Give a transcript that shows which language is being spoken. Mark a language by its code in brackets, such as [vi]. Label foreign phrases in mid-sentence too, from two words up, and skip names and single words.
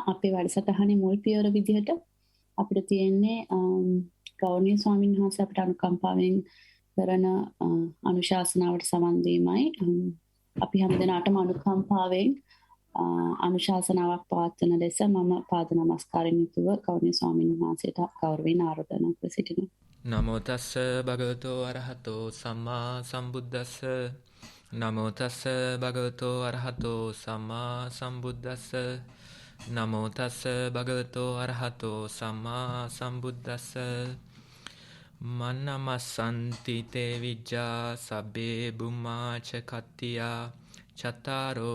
[si] අපේ වැඩසටහනේ මුල් පියවර විදිහට අපිට තියෙන්නේ ගෞරවනීය ස්වාමීන් වහන්සේ අපිට අනුකම්පාවෙන් කරන අනුශාසනාවට සමන් දීමයි. අපි හැමදෙනාටම අනුකම්පාවෙන් අනුශාසනාවක් පවත්වන ලෙස මම පාද නමස්කාරයෙන් යුතුව ගෞරවනීය ස්වාමීන් වහන්සේට ගෞරවයෙන් ආරාධනා කර සිටිනවා. [pi] නමෝ තස්ස භගවතෝ අරහතෝ සම්මා සම්බුද්දස්ස නමෝ තස්ස භගවතෝ අරහතෝ සම්මා සම්බුද්දස්ස නමෝ තස්ස භගවතෝ අරහතෝ සම්මා සම්බුද්දස්ස මන්නමස්සන්ති තේ විජ්ජා සබ්බේ බුම්මා ච කත්තියා චතරෝ